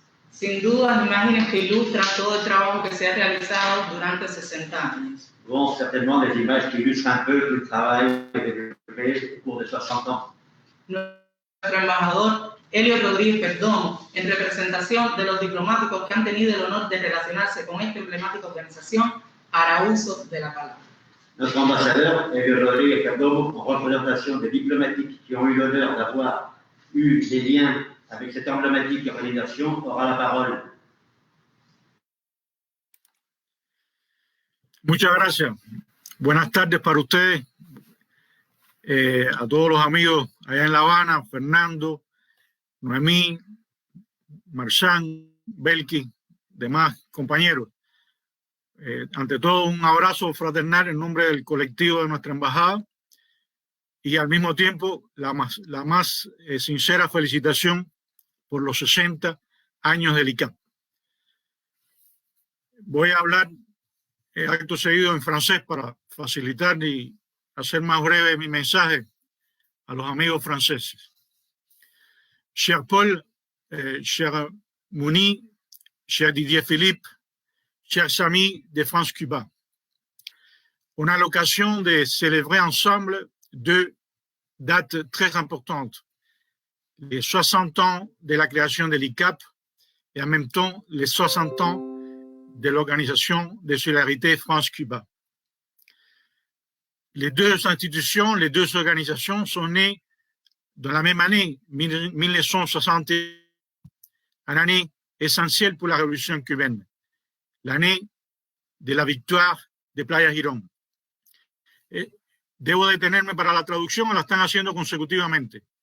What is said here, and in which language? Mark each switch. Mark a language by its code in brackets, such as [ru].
[es] Sin duda, imágenes que ilustran todo el trabajo que se ha realizado durante 60 años. [fr] Bon, certainement des images qui illustrent un peu tout le travail développé au cours de 60 ans. [es] Nuestro embajador Elio Rodríguez Perdomo, en representación de los diplomáticos que han tenido el honor de relacionarse con esta emblemática organización, hará uso de la palabra. [fr] Notre ambassadeur, Elio Rodríguez Perdomo, en représentation des diplomatiques qui ont eu l'honneur d'avoir eu des liens avec cette emblématique organisation, aura la parole. [es] Muchas gracias. Buenas tardes para ustedes, a todos los amigos allá en La Habana, Fernando, Noemí, Marchán, Belki, demás compañeros. Ante todo, un abrazo fraternal en nombre del colectivo de nuestra embajada y al mismo tiempo la más sincera felicitación por los 60 años del ICAP. Voy a hablar acto seguido en francés para facilitar y hacer más breve mi mensaje a los amigos franceses. [fr] cher Paul, cher Mouni, cher Didier Philippe, chers amis de France-Cuba, on a l'occasion de célébrer ensemble deux dates très importantes, les 60 ans de la création de l'ICAP et en même temps les 60 ans de l'Organisation de solidarité France-Cuba. Les deux institutions, les deux organisations sont nées dans la même année, 1960, une année essentielle pour la révolution cubaine, l'année de la victoire de Playa Girón. [es] Debo detenerme para la traducción o la están haciendo consecutivamente.